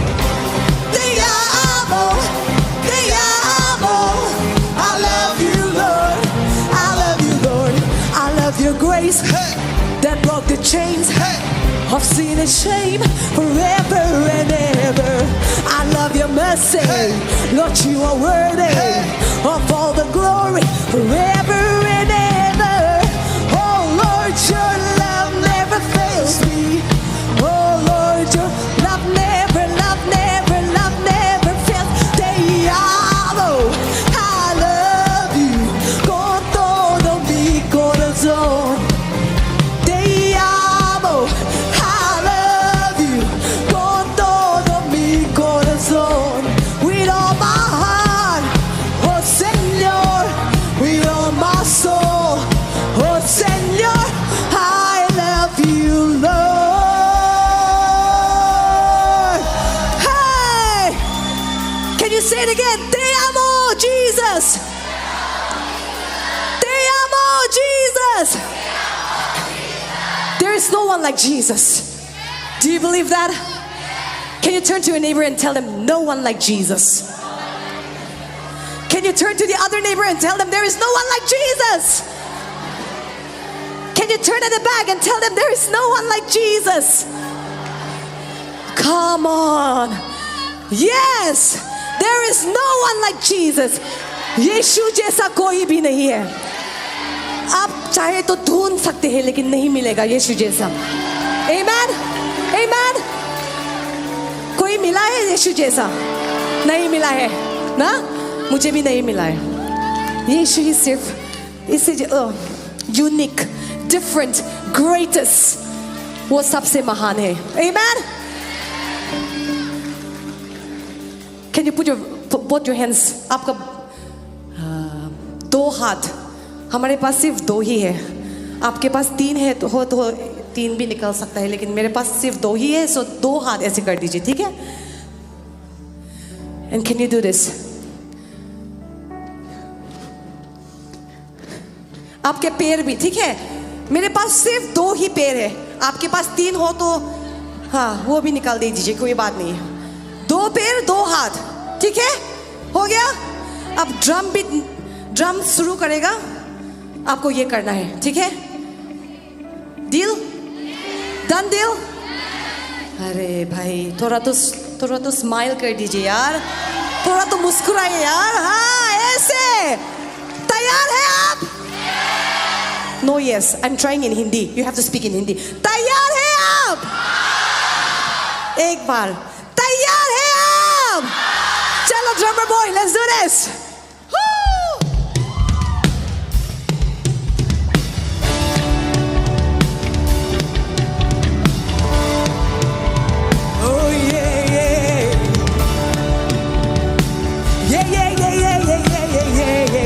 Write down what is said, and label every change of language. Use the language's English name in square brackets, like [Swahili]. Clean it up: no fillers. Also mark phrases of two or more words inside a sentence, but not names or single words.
[Spanish] Te amo, [English] I love you, Lord, I love you, Lord. I love your grace that broke the chains of sin and shame forever and ever. I love your mercy, Lord, you are worthy of all the glory forever and ever. Oh Lord, your love never fails me. Oh Lord, your love never fails. [Spanish] Te amo, [English] I love you [Spanish] con todo mi corazón. Te amo, [English] I love you [Spanish] con todo mi corazón. [English] With all my heart, oh Señor, with all my soul, oh Señor, I love you, Lord. Hey, can you say it again? [Spanish] Te amo, Jesus. Te amo, Jesus. [English] There is no one like Jesus. Do you believe that? Can you turn to your neighbor and tell them, no one like Jesus? Can you turn to the other neighbor and tell them, there is no one like Jesus? Can you turn at the back and tell them, there is no one like Jesus? Come on. Yes, there is no one like Jesus. [Hindi] यीशु जैसा कोई भी नहीं है. आप चाहे तो ढूंढ सकते हैं लेकिन नहीं मिलेगा यीशु जैसा. Amen? Amen? कोई मिला है यीशु जैसा? नहीं मिला है ना? मुझे भी नहीं मिला है. यीशु ही सिर्फ इसे [English] unique, different, greatest, [Hindi] वो सबसे महान है. [English] Amen? Can you put both your hands? [Hindi] आपका दो हाथ. हमारे पास सिर्फ दो ही है. आपके पास तीन है तो तीन भी निकल सकता है, लेकिन मेरे पास सिर्फ दो ही है, सो दो हाथ ऐसे कर दीजिए, ठीक है? [English] And can you do this? [Hindi] आपके पैर भी, ठीक है? मेरे पास सिर्फ दो ही पैर है. आपके पास तीन हो तो हाँ वो भी निकाल दे दीजिए, कोई बात नहीं. 2 पैर 2 हाथ, ठीक है? हो गया? अब ड्रम शुरू करेगा, आपको ये करना है, ठीक है? [English] Deal? Done deal? [Hindi] अरे भाई थोड़ा तो स्माइल कर दीजिए यार, थोड़ा तो मुस्कुराइए यार. हाँ ऐसे. तैयार है आप? [English] No, yes. I'm trying in Hindi. You have to speak in Hindi. [Hindi] तैयार है आप? एक बार. तैयार है आप? चलो [English] drummer boy, let's do this. Oh yeah, yeah. Yeah, yeah, yeah, yeah, yeah, yeah, yeah, yeah.